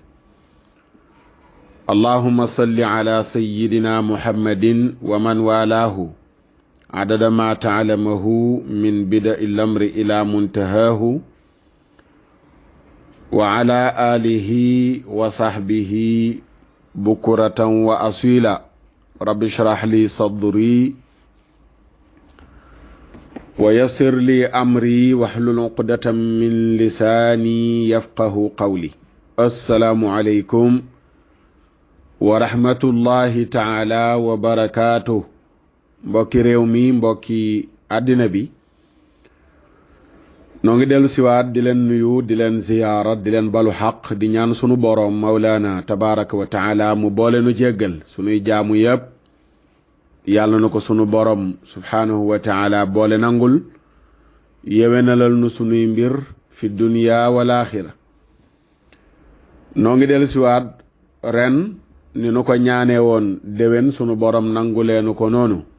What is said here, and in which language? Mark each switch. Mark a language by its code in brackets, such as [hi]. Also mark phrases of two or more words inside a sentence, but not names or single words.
[ar] اللهم صل على سيدنا محمد ومن والاه عدد ما تعلمه من بدء الأمر إلى منتهاه وعلى آله وصحبه بكرة وأصيلا رب اشرح لي صدري ويسر لي أمري واحلل عقدة من لساني يفقه قولي السلام عليكم ورحمة الله تعالى وبركاته [wo] mbokki réew mi mbokki àddina bi noo ngi dellu siwaat di leen nuyu di leen ziyaara di leen balu xaq di ñaan sunu boroom [ar] مولانا تبارك وتعالى [wo] mu boole nu jéggal sunuy jaamu yépp yàlla na ko sunu boroom [ar] سبحانه وتعالى [wo] boole nangul yewenalal nu sunuy mbir fi [ar] الدنيا والآخرة [wo] noo ngi dellu siwaat ren ni nu ko ñaanee woon déwén sunu boroom nanguleenu ko noonu